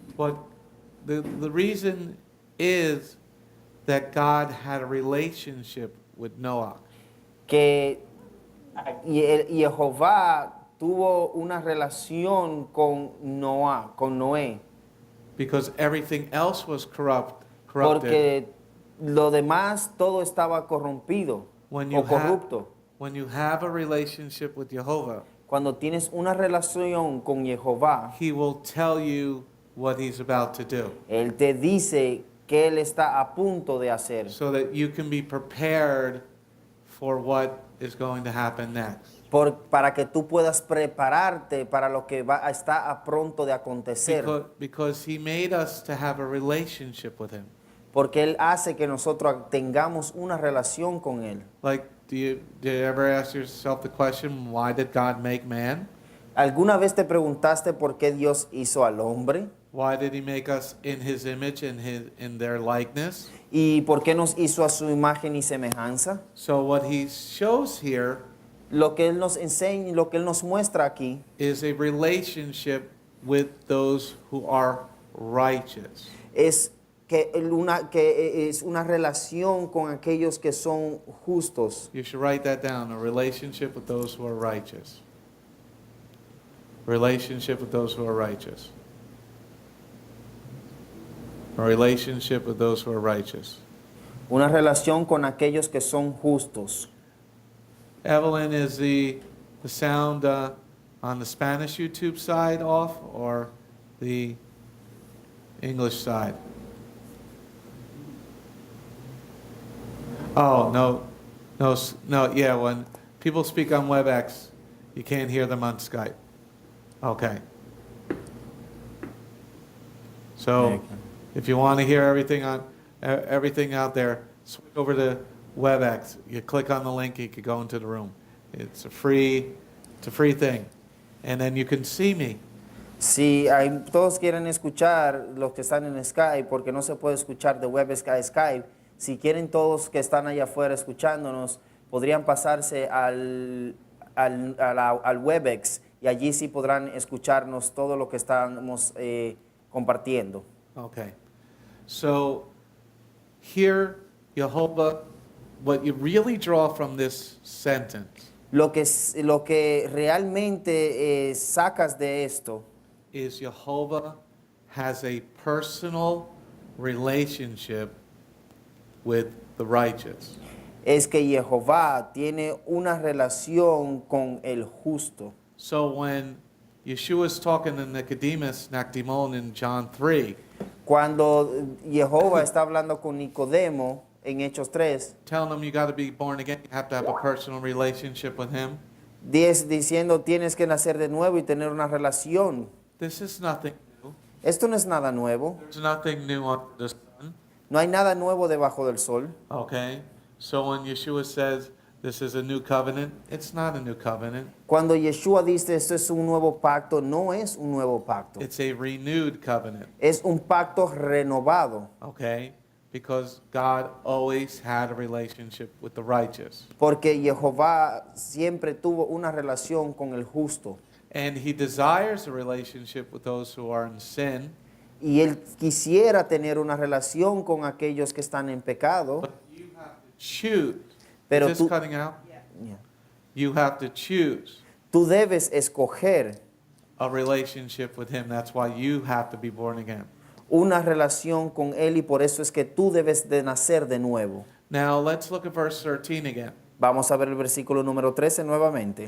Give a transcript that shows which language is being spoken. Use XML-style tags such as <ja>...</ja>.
<en>But the reason is that God had a relationship with Noah.</en> <es>Que Jehová tuvo una relación con Noé,</es> <en>Because everything else was corrupted.</en> <es>porque lo demás todo estaba corrompido</es> <en>When</en> <es>o corrupto.</es> <en>when you have a relationship with Jehovah,</en> <es>Cuando tienes una relación con Jehová,</es> <en>He will tell you what He's about to do,</en> <es>Él te dice que Él está a punto de hacer,</es> <en>so that you can be prepared for what is going to happen next.</en> <es>para que tú puedas prepararte para lo que está a pronto de acontecer.</es> <en>Because He made us to have a relationship with Him.</en> <es>Porque Él hace que nosotros tengamos una relación con Él.</es> <en>Like, did you ever ask yourself the question, why did God make man?</en> <es>¿Alguna vez te preguntaste por qué Dios hizo al hombre?</es> <en>Why did He make us in His image and in their likeness?</en> <es>¿Y por qué nos hizo a su imagen y semejanza?</es> <en>So what He shows here</en> <es>Lo que Él nos enseña, lo que Él nos muestra aquí,</es> <en>is a relationship with those who are righteous.</en> <es>es que es una relación con aquellos que son justos.</es> <en>You should write that down, a relationship with those who are righteous. Relationship with those who are righteous. A relationship with those who are righteous.</en> <es>Una relación con aquellos que son justos.</es> <en>Evelyn, is the sound on the Spanish YouTube side off or the English side? Oh, no, yeah, when people speak on WebEx, you can't hear them on Skype. Okay. So, if you want to hear everything out there, switch over to WebEx. You click on the link, you can go into the room. It's a free thing. And then you can see me.</en> <es>Si todos quieren escuchar los que están en Skype, porque no se puede escuchar de WebEx a Skype, si quieren todos que están allá afuera escuchándonos, podrían pasarse al WebEx y allí sí podrán escucharnos todo lo que estamos compartiendo.</es> <en>Okay. So, here, Jehovah, what you really draw from this sentence</en> <es>Lo que realmente sacas de esto</es> <en>is Jehovah has a personal relationship with the righteous.</en> <es>es que Jehová tiene una relación con el justo.</es> <en>So when Yeshua is talking to Nicodemus, Nacdimon in John 3,</en> <es>Cuando Jehová está hablando con Nicodemo en Hechos 3,</es> <en>telling him you got to be born again, you have to have a personal relationship with him.</en> <es>diciendo tienes que nacer de nuevo y tener una relación.</es> <en>This is nothing new.</en> <es>Esto no es nada nuevo.</es> <en>There's nothing new under the sun.</en> <es>No hay nada nuevo debajo del sol.</es> <en>Okay? So when Yeshua says this is a new covenant. It's not a new covenant.</en> <es>Cuando Yeshua dice esto es un nuevo pacto, no es un nuevo pacto.</es> <en>It's a renewed covenant,</en> <es>Es un pacto renovado.</es> <en>okay? Because God always had a relationship with the righteous.</en> <es>Porque Jehová siempre tuvo una relación con el justo.</es> <en>And he desires a relationship with those who are in sin.</en> <es>Y él quisiera tener una relación con aquellos que están en pecado.</es> <en>But you have to choose.</en> <es>Pero</es> <en>Is this</en> <es>tú-</es> <en>cutting out? Yeah. You have to choose</en> <es>Tú debes escoger</es> <en>a relationship with him. That's why you have to be born again.</en> <es>una relación con él y por eso es que tú debes de nacer de nuevo.</es> <en>Now let's look at verse 13 again.</en> <es>Vamos a ver el versículo número 13 nuevamente.</es>